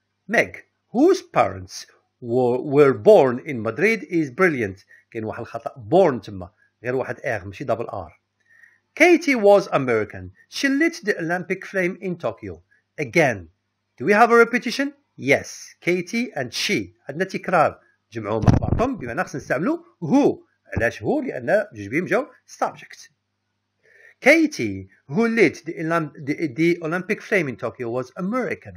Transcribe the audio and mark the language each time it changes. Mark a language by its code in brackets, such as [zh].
[en] Meg whose parents were born in Madrid is brilliant. [ar] كاين واحد الخطأ born تما غير واحد ماشي double R. [en] Katie was American. She lit the Olympic flame in Tokyo. Again, do we have a repetition? Yes. Katie and she. [ar] عندنا تكرار. جمعوهم مع بعضهم بما خصنا نستعملوا who. علاش هو؟ لأن جوج بهم جاو subject. [en] Katie who lit the Olympic flame in Tokyo was American.